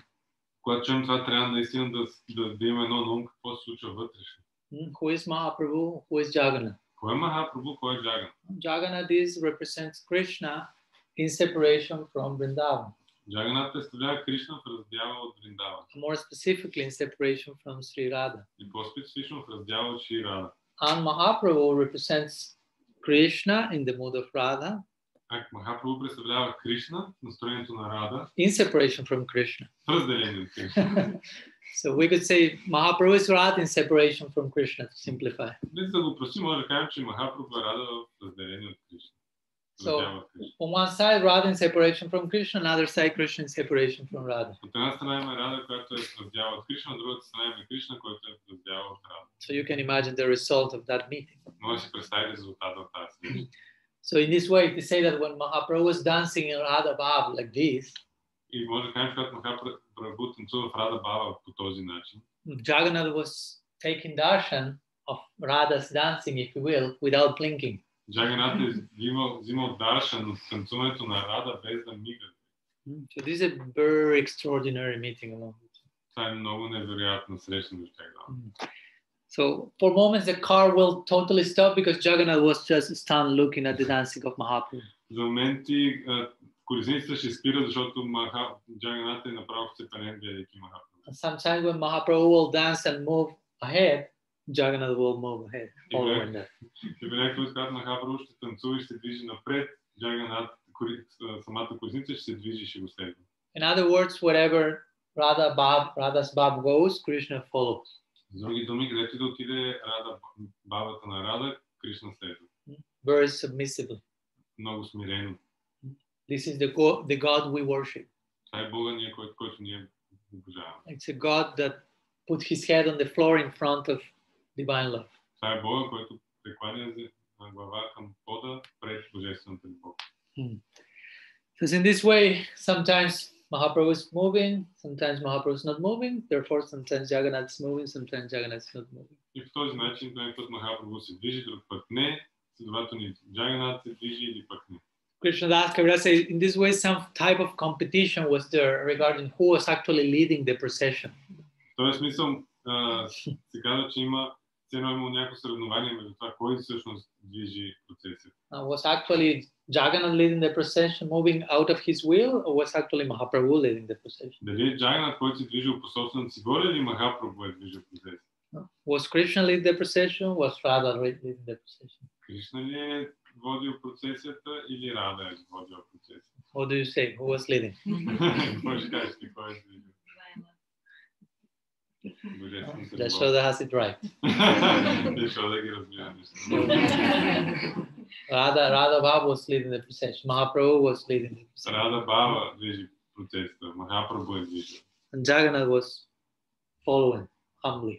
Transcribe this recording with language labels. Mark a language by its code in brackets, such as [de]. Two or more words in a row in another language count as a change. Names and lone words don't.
[bg] Когато чуем това, трябва наистина да има едно на ум какво се случва вътрешно. [en] Who is Mahaprabhu? Who is Jagannath? [bg] Кой е Махапрабху, кой е Джаган? [en] Jagannath represents Krishna in separation from Vrindavan. [bg] Джаганат представлява Кришна в раздяла от Вриндаван. [en] More specifically in separation from Sri Radha. [bg] И по-специфично в раздяла от Шри Рада. [en] And Mahaprabhu represents Krishna in the mood of Radha. [bg] Махапрабху представлява Кришна, настроението на Рада. [en] In separation from Krishna. [bg] В разделение от Кришна. [en] So we could say Mahaprabhu is Radha in separation from Krishna, to simplify. [bg] Без да го прости, може да кажем, че Махапрабху е Рада в разделение от Кришна. [en] So on one side, Radha in separation from Krishna, another side, Krishna in separation from Radha. [bg] От една страна има Рада, която е в раздяла от Кришна, от другата страна има Кришна, който е в раздяла от Рада. [en] So you can imagine the result of that meeting. [bg] Може да си представи резултата от тази среща. [en] So in this way, to say that when Mahaprabhu was dancing in Radha Bhav like this, [bg] И може да кажем, когато Махапрабху танцува в Рада Бава по този начин. [en] Jagannath was taking darshan of Radha's dancing, if you will, without blinking. [bg] Джаганат е взимал даршан от танцуването на Рада без да мига. [en] So this is a very extraordinary meeting along with you. [bg] Това е много невероятна среща между тях. [en] So for moments the car will totally stop because Jagannath was just stunned looking at the dancing of Mahaprabhu. [bg] За моменти колесницата ще спира, защото Джаганат е направо вцепенен, гледайки Махапрабху. [en] And sometimes when Mahaprabhu will dance and move ahead, Jagannath will move ahead, following that. [bg] И някакъв когато Махапрабху ще танцува и ще движи напред, Джаганат, самата колесница ще се движи и ще го следва. [en] In other words, wherever Radha's Bab goes, Krishna follows. [bg] С други думи, където и да отиде бабата на Рада, Кришна следва. [en] Very submissively. [bg] Много смирено. [en] This is the God we worship. [bg] Това е Бога, който ние обожаваме. [en] It's a God that put his head on the floor in front of divine love. [bg] Това е Бога, който прекланя глава към пода пред божествената любов. [en] So in this way, sometimes Mahaprabhu is moving, sometimes Mahaprabhu is not moving. Therefore, sometimes Jagannath is moving, sometimes Jagannath is not moving. [bg] И по този начин, този път Махапрабху се движи, друг път не. Следователно, Джаганат се движи или пък не. [en] Krishnadas Kaviraj says, in this way, some type of competition was there regarding who was actually leading the procession. [bg] В този смисъл се казва, че има някакво съревнование между това, кой всъщност движи процесията. [en] Was actually Jagannath leading the procession, moving out of his will, or was actually Mahaprabhu leading the procession? [bg] Дали Джаганат, който се движил по собствената си воля, или Махапрабху е движил процесията? [en] Was Krishna leading the procession? Was Radha leading the procession? [bg] Кришна ли е водил процесията или Рада е водила процесията? [en] What do you say? Who was leading? [bg] Какво ще кажеш ти, кой е движил? [en] Yashoda has it right. [bg] Yashoda ги разбира неща. [en] Radha Baba was leading the procession. Mahaprabhu was leading the procession. [bg] Рада Бава движи процесията. Махапрабху е движил. [en] And Jagannath was following humbly.